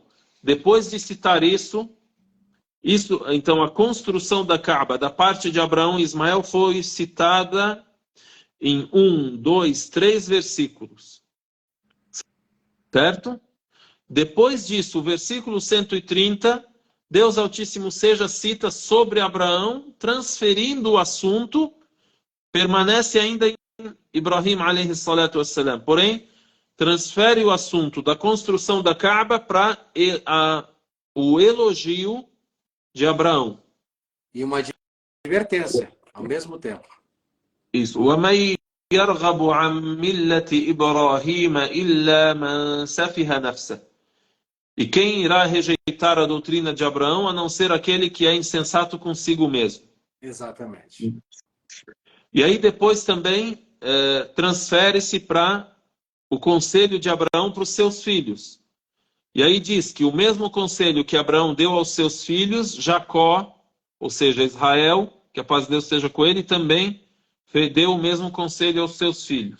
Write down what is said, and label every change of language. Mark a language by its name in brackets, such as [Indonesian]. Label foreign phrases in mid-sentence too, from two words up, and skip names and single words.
[Portuguese] Depois de citar isso, então a construção da Kaaba, da parte de Abraão e Ismael, foi citada em 1, 2, 3 versículos. Certo? Depois disso, o versículo 130, Deus Altíssimo seja cita sobre Abraão, transferindo o assunto, permanece ainda em Ibrahim [Arabic] عليه الصلاة والسلام. [Portuguese] Porém, transfere o assunto da construção da Kaaba para o elogio de Abraão. E uma advertência, ao mesmo tempo. Isso. [Arabic] وَمَنْ يَرْغَبُ عَنْ مِلَّةِ إِبْرَاهِيمَ إِلَّا مَنْ سَفِهَ نَفْسَهُ. [Portuguese] E quem irá rejeitar a doutrina de Abraão, a não ser aquele que é insensato consigo mesmo. Exatamente. E aí depois também transfere-se para o conselho de Abraão para os seus filhos. E aí diz que o mesmo conselho que Abraão deu aos seus filhos, Jacó, ou seja, Israel, que a paz de Deus esteja com ele, também deu o mesmo conselho aos seus filhos.